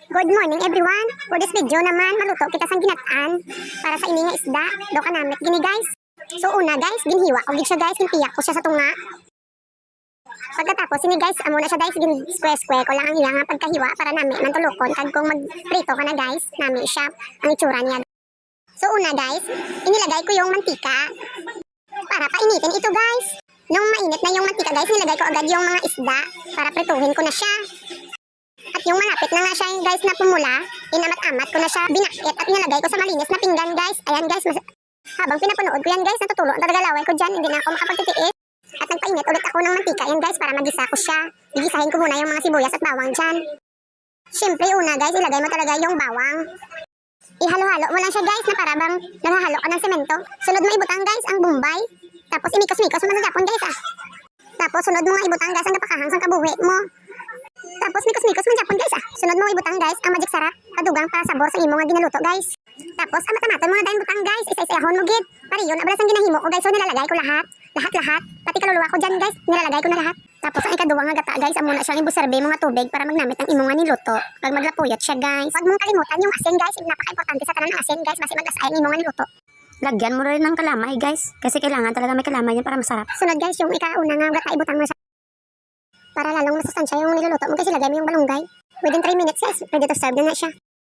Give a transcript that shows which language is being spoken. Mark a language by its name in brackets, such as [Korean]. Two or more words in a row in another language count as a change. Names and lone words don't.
[English] Good morning everyone. For this video [Hiligaynon] naman, maluto kita sang ginataan para sa ini nga isda. Do ka namit gini guys. So una guys, ginhiwa ko gid siya guys, ginpiyak ko siya sa tunga. Pagkatapos ini guys, amo na siya guys, gin square ko lang ang iya nga pagkahiwa para nami man tulokon kag kung magprito ka na guys, nami siya ang itsura niya. [Filipino] So una guys, inilagay ko yung mantika para painitin ito guys. Nung mainit na yung mantika guys, nilagay ko agad yung mga isda para prituhin ko na siya. At yung malapit na nga siya guys na pumula, inamat-amat ko na siya binakit at inalagay ko sa malinis na pinggan guys. Ayan guys, habang pinapunood ko yan guys, natutulo ang talagalaway ko dyan, hindi na ako makapagtitiis. At nagpainit ulit ako ng mantika yan guys para magisa ko siya. Gigisahin ko muna yung mga sibuyas at bawang dyan. Siyempre una guys, ilagay mo talaga yung bawang. Ihalo-halo mo lang siya guys na para bang naghahalo ka ng semento. [Hiligaynon] Sunod mo ibutang guys ang bombay. Tapos imikos-mikos mo sa guys ah. Tapos sunod mo nga ibutang guys ang napakahang sang kabuhi mo. Tapos mikos-mikos man Japon guys ah. Sunod mo ibutang guys ang magic sarap, kadugang pa sabor sa imo nga ginaluto guys. Tapos amata-mata mga dayon butang guys, isa-isahon mo gid. Pariyon abala sang ginahimo ko guys, so [Filipino] nilalagay ko lahat. Lahat. Pati kaluluwa ko diyan guys, nilalagay ko na lahat. [Hiligaynon] Tapos ang ikaduwa nga gata guys, amo na siyang ibuserbe mga tubig para magnamit ang imo nga niluto. Pag maglapuyot siya guys. [Filipino] Huwag mong kalimutan yung asin guys, napaka-importante sa tanan ng asin guys, [Hiligaynon] basi maglasayan imo nga niluto. Lagyan mo rin ng kalamay guys, kasi kailangan talaga may kalamay yan para masarap. Sunod guys, yung ikauna nga gata ibutang mo siya. [Filipino] Para lalong masustansya yung niluluto mo kasi lagay mo yung balunggay. [English] Within 3 minutes guys, ready to serve [Filipino] na siya.